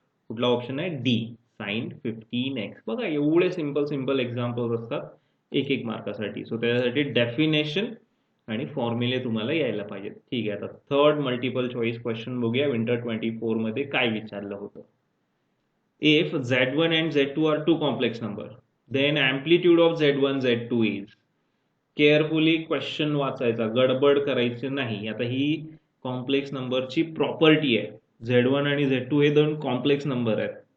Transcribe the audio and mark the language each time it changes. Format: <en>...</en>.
<mr>कुठला ऑप्शन आहे, D sign 15x. बघा एवढे सिंपल एक्झाम्पल्स असतात 1 मार्कासाठी. सो त्याच्यासाठी डेफिनेशन आणि फॉर्म्युले तुम्हाला यायला पाहिजेत. ठीक आहे. आता थर्ड मल्टिपल चॉईस क्वेश्चन बघूया. विंटर 24 मध्ये काय विचारलं होतं.</mr> <en>इफ Z1 and Z2 are two complex number, then amplitude of Z1 Z2 is.</en> <mr>Carefully question वाचायचा, गडबड करायची नाही. आता ही कॉम्प्लेक्स नंबरची प्रॉपर्टी आहे. Z1 आणि Z2 हे 2 कॉम्प्लेक्स नंबर आहेत.</mr>